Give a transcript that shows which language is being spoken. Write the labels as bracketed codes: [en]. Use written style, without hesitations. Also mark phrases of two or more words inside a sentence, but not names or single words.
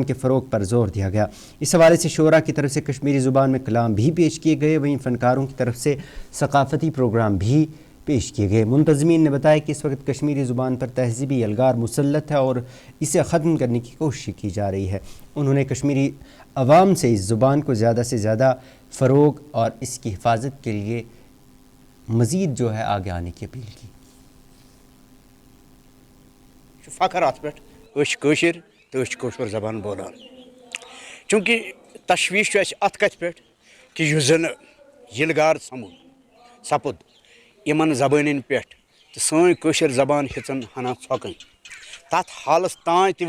[ur] کے فروغ پر زور دیا گیا اس حوالے سے شعراء کی طرف سے کشمیری زبان میں کلام بھی پیش کیے گئے وہیں فنکاروں کی طرف سے ثقافتی پروگرام بھی پیش کیے گئے منتظمین نے بتایا کہ اس وقت کشمیری زبان پر تہذیبی الگار مسلط ہے اور اسے ختم کرنے کی کوشش کی جا رہی ہے انہوں نے کشمیری عوام سے اس زبان کو زیادہ سے زیادہ فروغ اور اس کی حفاظت کے لیے مزید جو ہے آگے آنے کی اپیل کی [ks] فخر ات پہ کٲشِر تہٕ کٲشُر زبان بولان چونکہ تشویش چھُ اَسہِ اتھ کتھِ پٮ۪ٹھ کہِ یُس زن یلگار سپُد یِمن زبانن پٮ۪ٹھ تہٕ سٲنۍ کٲشِر زبان ہیٚژٕن ہنا ژھۄکٕنۍ تتھ حالس تانۍ تہِ